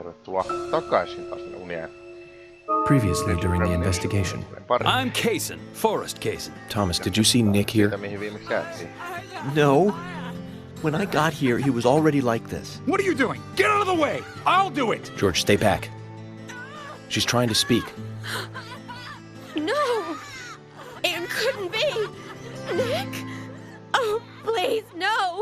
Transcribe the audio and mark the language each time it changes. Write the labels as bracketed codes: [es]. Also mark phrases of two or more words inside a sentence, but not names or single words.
[fi] palautua takaisin taas sinne unien. [en] Previously during the investigation. I'm Kaysen, Forrest Kaysen. Thomas, did you see Nick here? [fi] Siitä, mihin viimeksi jäätiin. [en] No. When I got here, he was already like this. What are you doing? Get out of the way! I'll do it! George, stay back. She's trying to speak. No! It couldn't be! Nick! Oh, please, no!